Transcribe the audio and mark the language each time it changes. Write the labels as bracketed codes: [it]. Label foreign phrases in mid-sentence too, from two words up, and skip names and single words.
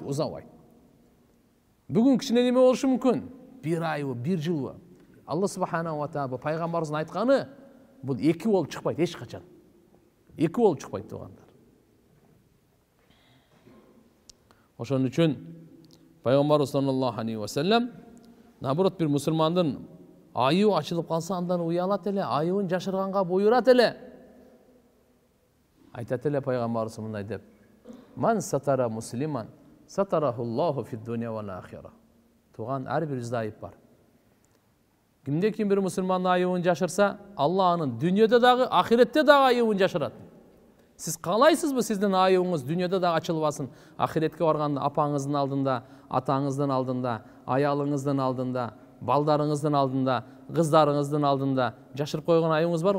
[ky] Бүгүн кичине неме болушу мүмкүн? Бир айбы, бир жылбы. Алла [ar] سبحانه وتعالى [ky] пайгамбарыбыздын айтканы бул эки болуп чыкпайт эч качан. Эки болуп чыкпайт туугандар. Ошон үчүн пайгамбарыбыз [ar] صلى الله عليه وسلم [ky] наоборот бир мусулмандын айыбы ачылып калса андан уялат эле, айыбын жашырганга буйрат эле. Айтат эле пайгамбарыбыз мындай деп: [ar] "من ستر مسلما ستره الله في الدنيا والآخرة." [ky] Туган ар бирибизде айып бар. Кимде ким бир мусулмандын айыбын жашырса, Алла анын дүйнөдө дагы, ахиретте дагы айыбын жашырат. Сиз каалайсызбы сиздин айыбыңыз дүйнөдө дагы ачылбасын? Ахиретке барганда апаңыздын алдында, атаңыздын алдында, аялыңыздын алдында, балдарыңыздын алдында, кыздарыңыздын алдында жашырып койгон айыбыңыз барбы?